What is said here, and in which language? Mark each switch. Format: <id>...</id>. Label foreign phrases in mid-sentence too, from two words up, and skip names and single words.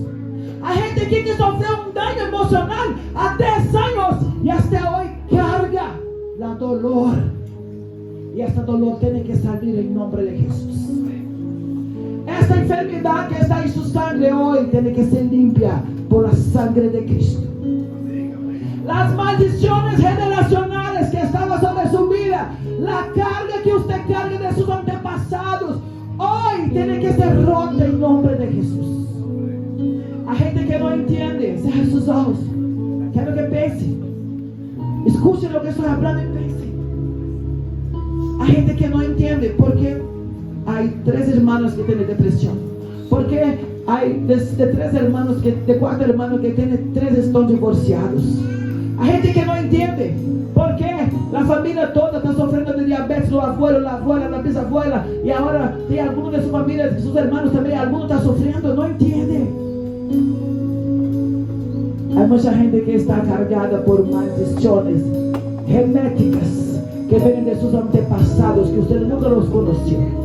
<pt>A gente aqui que sofreu um dano emocional há 10 anos e até hoje</pt> <es>carga a dolor.</es> <pt>E essa dolor tem que sair em nome de Jesus. Esta enfermidade que está em sua sangue hoje tem que ser</pt> <es>limpia por la sangre de Cristo. Las maldiciones generacionales que estaban sobre su vida, la carga que usted carga de sus antepassados, hoy tiene que ser rota en nombre de Jesús.</es> <pt>A gente que não entende,</pt> <es>cerra sus ojos.</es> <pt>Quero que pense. Escute</pt> <es>lo que</es> <pt>estou falando e pense. A gente que não entende porque há 3 hermanos que têm depressão. Porque há de 4 hermanos que têm 3 estão divorciados. A gente que não entende porque a família toda está sofrendo de diabetes, o</pt> <es>abuelo, a abuela, a bisabuela,</es> <pt>e agora tem alguns de sua família, de seus irmãos também, alguns estão sofrendo, não entende. Há muita gente que está cargada por maldições genéticas que vêm de seus antepassados, que você nunca os conheceu.</pt>